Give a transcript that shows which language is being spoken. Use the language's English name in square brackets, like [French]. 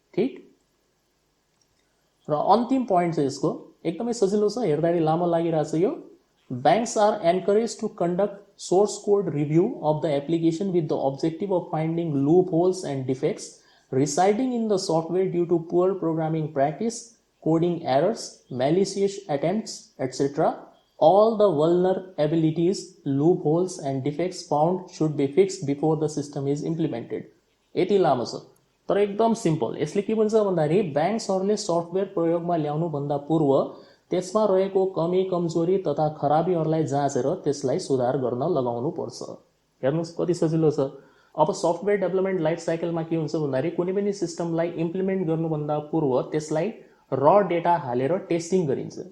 [Nepali] ठिक, र अन्तिम पोइन्ट चाहिँ यसको एकदमै सजिलो छ, हेर्दाखेरि लामो लागिरहेछ यो। [English] Banks are encourage to conduct source code review of the application with the objective of finding loopholes and defects residing in the software due to poor programming practice, coding errors, malicious attempts, etc. All the vulnerabilities, loopholes and defects found should be fixed before the system is implemented. [Nepali] यति लामो छ तर एकदम simple. यसले के भन्छ भन्दाखेरि ब्याङ्क्सहरूले software प्रयोगमा ल्याउनु भन्दा पूर्व त्यसमा रहेको कमी कमजोरी तथा खराबीहरूलाई जाँचेर त्यसलाई सुधार गर्न लगाउनु पर्छ। हेर्नुहोस् कति सजिलो छ। अब सफ्टवेयर डेभलपमेन्ट लाइफ साइकलमा के हुन्छ भन्दाखेरि कुनै पनि सिस्टमलाई इम्प्लिमेन्ट गर्नुभन्दा पूर्व त्यसलाई र डेटा हालेर टेस्टिङ गरिन्छ।